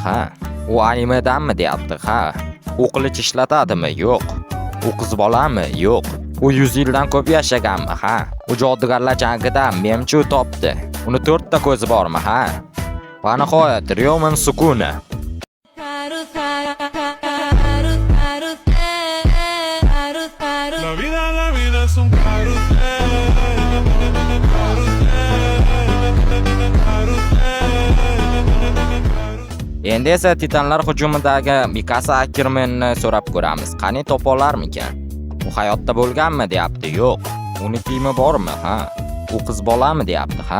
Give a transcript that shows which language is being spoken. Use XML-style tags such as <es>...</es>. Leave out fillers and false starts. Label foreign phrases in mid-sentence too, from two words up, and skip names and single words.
<uz>Ha. U animedanmi deyapti. Ha. U qilich ishlatadimi? Yo'q. U qiz bolami? Yo'q. U 100 yildan ko'p yashaganmi? Ha. U Jodugarlar jangida menimcha u topdi. Uni 4 ta ko'zi bormi? Ha. Va nihoyat Ryomen Sukuna.</uz> <es>La vida es un</es> <uz>Endi esa Titanlar hujumidagi Mikasa Ackermanni so'rab ko'ramiz. Qani topa olarmikan? U hayotda bo'lganmi deyapti. Yo'q. Uni kiyimi bormi? Ha. U qiz bolami deyapti. Ha.</uz>